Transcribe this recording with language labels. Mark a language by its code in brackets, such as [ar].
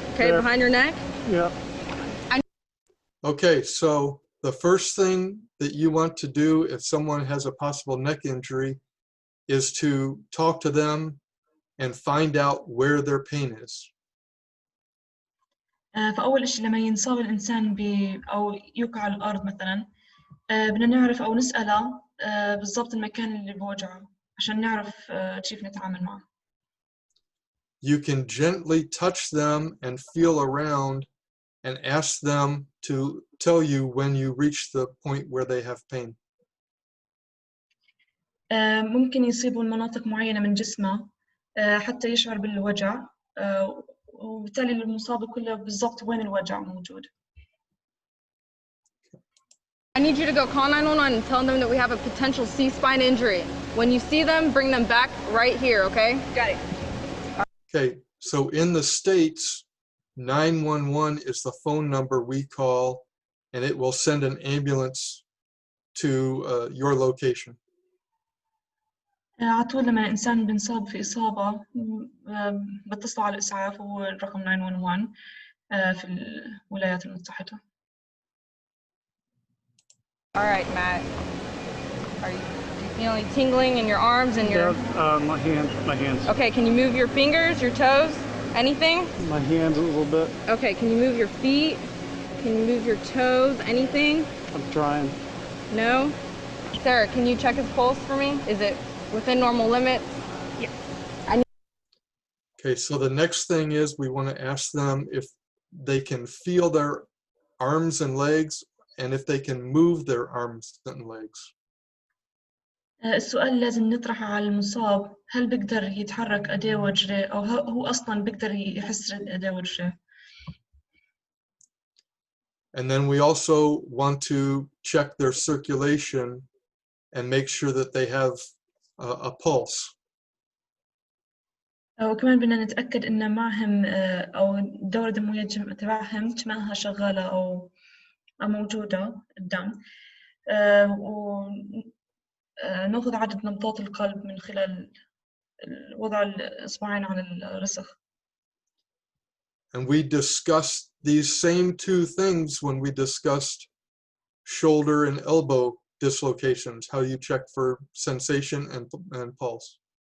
[en] Okay, there. behind your neck? Yeah. Okay, so the first thing that you want to do if someone has a possible neck injury is to talk to them and find out where their pain is. [ar] فأول شيء لما ينصاب الإنسان أو يوقع على الأرض مثلا بدنا نعرف أو نسأله بالضبط المكان اللي بوجعه عشان نعرف كيف نتعامل معه. [en] You can gently touch them and feel around and ask them to tell you when you reach the point where they have pain. [ar] ممكن يصيبوا المناطق معينة من جسمه حتى يشعر بالوجع وبالتالي المصاب كله بالضبط وين الوجع موجود. [en] I need you to go call 911 and tell them that we have a potential C-spine injury. When you see them, bring them back right here, okay? Got it. Okay, so in the States, 911 is the phone number we call, and it will send an ambulance to your location. [ar] على طول لما الإنسان بنصاب في إصابة بتصل على الإسعاف والرقم 911 في الولايات المتحدة. [en] All right, Matt. Do you feel any tingling in your arms and your... My hands. Okay, can you move your fingers, your toes, anything? My hands a little bit. Okay, can you move your feet? Can you move your toes, anything? I'm trying. No? Sarah, can you check his pulse for me? Is it within normal limits? Yes. Okay, so the next thing is we want to ask them if they can feel their arms and legs and if they can move their arms and legs. [ar] السؤال لازم نطرحه على المصاب، هل بيقدر يتحرك أديه ورجليه أو هو أصلاً بيقدر يحس أديه ورجليه. [en] And then we also want to check their circulation and make sure that they have a pulse. [ar] وكمان بدنا نتأكد إن معهم أو الدورة الدموية تبعهم تمامها شغالة أو موجودة الدم، ونأخذ عدد نبضات القلب من خلال وضع الإصبعين على الرسغ. [en] And we discussed these same two things when we discussed shoulder and elbow dislocations, how you check for sensation and pulse.